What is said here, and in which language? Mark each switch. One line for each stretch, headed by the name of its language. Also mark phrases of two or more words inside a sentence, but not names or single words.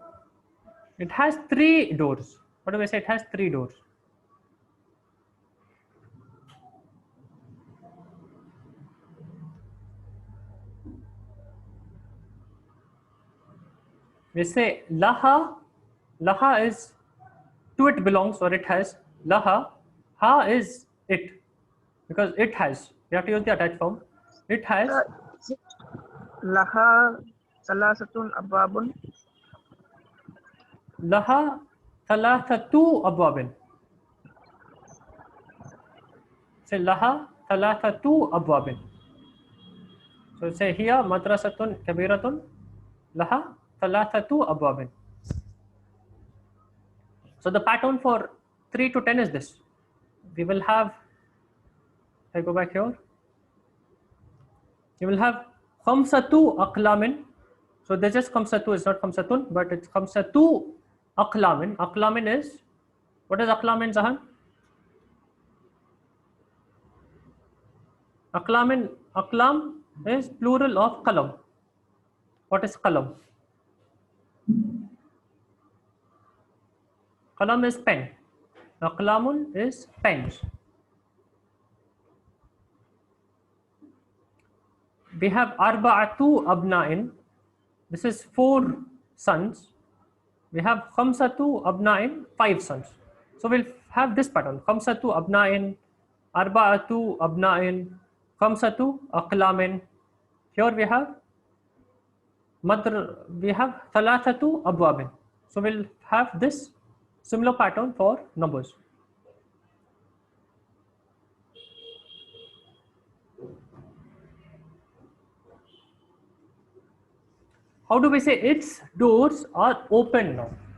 English: It has 3 doors. What do we say? It has 3 doors. We say laha. Laha is to it belongs or it has. Laha. Ha is it. Because it has. You have to use the attached form. It has.
Arabic: لها ثلاثة أبواب. لها ثلاثة أبواب. Say لها ثلاثة أبواب.
English: So say here
Arabic: مدرسة كبيرة. لها ثلاثة أبواب.
English: So the pattern for 3 to 10 is this. We will have, I go back here. You will have
Arabic: خمسة أقلام.
English: So this is khamsatu, it's not khamsatun, but it's
Arabic: خمسة أقلام.
English: Aqlamin is, what is aqlamin, Zahan? Aqlamin, aqlam is plural of qalam. What is qalam? Qalam is pen. Aqlamun is pens. We have
Arabic: أربعة أبناء.
English: This is 4 sons. We have
Arabic: خمسة أبناء,
English: 5 sons. So we'll have this pattern.
Arabic: خمسة أبناء، أربعة أبناء، خمسة أقلام.
English: Here we have we have
Arabic: ثلاثة أبواب.
English: So we'll have this similar pattern for numbers. How do we say its doors are open now?